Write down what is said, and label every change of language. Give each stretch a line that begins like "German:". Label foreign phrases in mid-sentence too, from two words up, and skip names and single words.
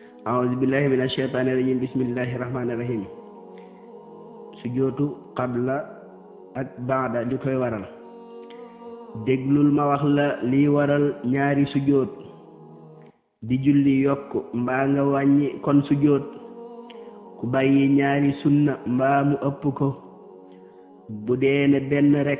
Arabic: أعوذ بالله من الشيطان الرجيم بسم الله الرحمن الرحيم سجود قبل
Wolof: ak baada li koy waral déglul ma wax la liy waral ñaari sujoot di julli yokk mbaa nga wàññi kon sujoot ku bàyyi ñaari sunna mbaa mu ëpp ko bu dee ne benn rekk